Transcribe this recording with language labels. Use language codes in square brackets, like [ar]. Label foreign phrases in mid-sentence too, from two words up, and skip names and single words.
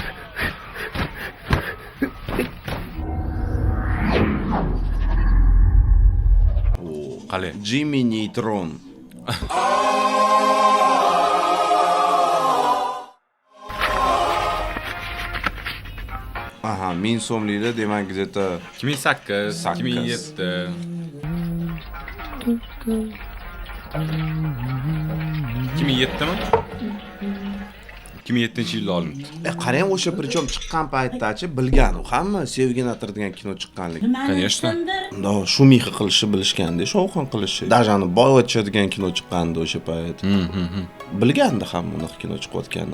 [uz] Qale. Jimmy Neutron. Aha, 1000 so'mliklar demak где-то 2008, 2007. 2007mi? 2007-yilda olindi. Qarang, o'sha prичем chiqqan paytdachi bilgan u hamma Sevginator degan kino chiqqanligi. [ru] Конечно. [uz] Shumixa qilishni bilishganda, shovqin qilishi. Dajani Boyvacha degan kino chiqqandi o'sha payt. Bilganda hamma unaqa kino chiqayotganini.